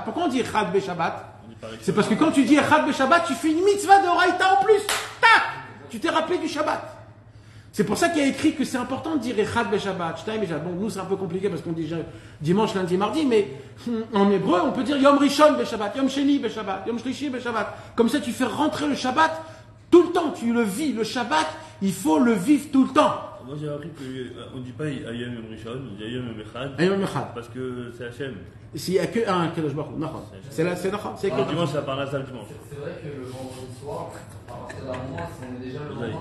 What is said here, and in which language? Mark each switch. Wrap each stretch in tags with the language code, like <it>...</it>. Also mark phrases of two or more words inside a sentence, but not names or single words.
<fr>Pourquoi on dit</fr> <he>אחד בשבת?</he> <fr>C'est parce que quand tu dis</fr> <he>אחד בשבת,</he> <fr>tu fais une mitzvah de Oraïta en plus. Tac! Tu t'es rappelé du Shabbat. C'est pour ça qu'il y a écrit que c'est important de dire</fr> <he>אחד בשבת.</he> <fr>Bon, nous c'est un peu compliqué parce qu'on dit dimanche, lundi, mardi, mais en hébreu on peut dire</fr> <he>יום ראשון בשבת, יום שני בשבת, יום שלישי בשבת.</he> <fr>Comme ça tu fais rentrer le Shabbat tout le temps. Tu le vis. Le Shabbat, il faut le vivre tout le temps. Moi j'ai appris qu'on ne dit pas</fr> <he>היום יום ראשון,</he> <fr>on dit</fr> <he>היום יום אחד. היום יום אחד.</he> <fr>Parce que c'est Hachem. S'il n'y a que un</fr> <he>קדוש ברוך הוא,</he> <fr>c'est Nachon. C'est que dimanche, ça parle à ça le dimanche. C'est vrai que le vendredi soir, à partir d'un mois, si on est déjà le lendemain,</fr>